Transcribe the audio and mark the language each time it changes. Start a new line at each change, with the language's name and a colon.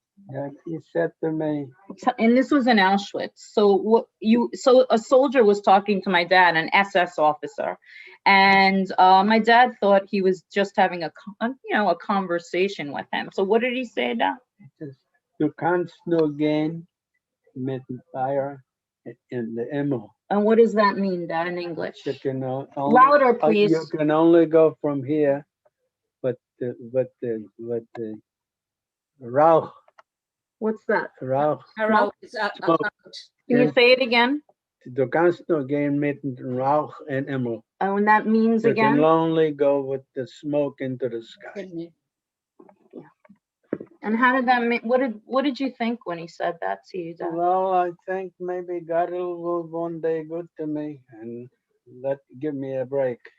English: Yeah, he said to me, and this was in Auschwitz. So a soldier was talking to my dad, an SS officer, and my dad thought he was just having a conversation with him. So what did he say, Dad?
German: Du kannst nur gehen mit Feuer in the Himmel.
English: And what does that mean, Dad, in English? Louder, please. You can only go from here, but the Rauch. What's that? Rauch. Can you say it again?
German: Du kannst nur gehen mit Rauch in Himmel.
English: And that means you again? You can only go with the smoke into the sky. And how did that make? What did you think when he said that to you, Dad? Well, I think maybe God will one day good to me and give me a break.